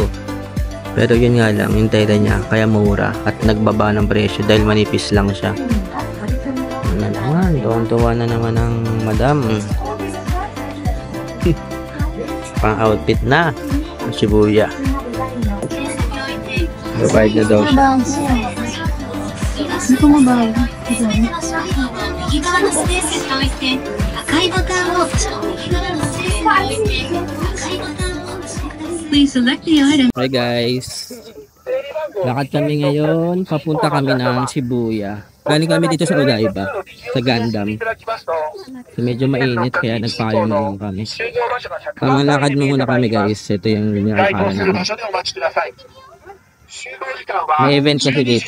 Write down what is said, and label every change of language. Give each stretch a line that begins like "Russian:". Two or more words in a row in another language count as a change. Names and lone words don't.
Filipino: Pero yun nga lang, yung tela niya kaya mura at nagbaba ng presyo dahil manipis lang siya. Ano naman, tuwang-tuwa na naman ng madam. Pang-outfit na. Shibuya. Provide na daw siya. Hindi ko mabago.
Japanese: 右側のスペースに置いて赤いボタンを押して右側のスペースに置いて赤いボタンを押してください。
English: Please select the item.
Filipino: Hi guys. Lakad kami ngayon. Papunta kami ng Shibuya. Galing kami dito sa Odaiba. Sa Gundam. So medyo mainit kaya nagpayo na lang kami. Pamalakad muna kami guys. Ito yung nilalakaran namin. May event kasi dito.